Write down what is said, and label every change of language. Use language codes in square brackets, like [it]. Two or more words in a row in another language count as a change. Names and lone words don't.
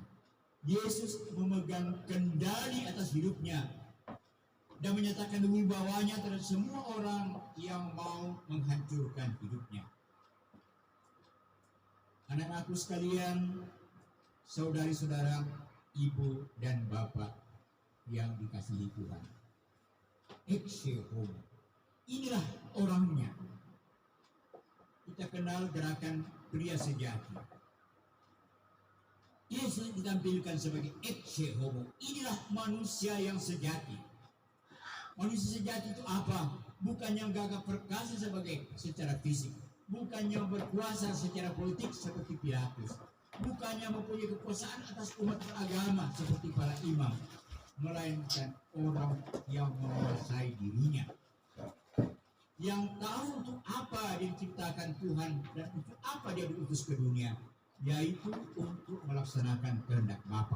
[id] Yesus memegang kendali atas hidupnya dan menyatakan wibawanya terhadap semua orang yang mau menghancurkan hidupnya. Anak-anakku sekalian, saudari-saudara, ibu dan bapak yang dikasihi Tuhan, [la] ecce homo, [id] inilah orangnya. Kita kenal gerakan pria sejati. Yesus ditampilkan sebagai [la] ecce homo. [id] Inilah manusia yang sejati. Manusia sejati itu apa? Bukan yang gagah perkasa secara fisik, bukan yang berkuasa secara politik seperti Pilatus, bukan yang mempunyai kekuasaan atas umat beragama seperti para imam, melainkan orang yang menguasai dirinya, yang tahu untuk apa dia diciptakan Tuhan dan untuk apa dia diutus ke dunia, yaitu untuk melaksanakan kehendak Bapa.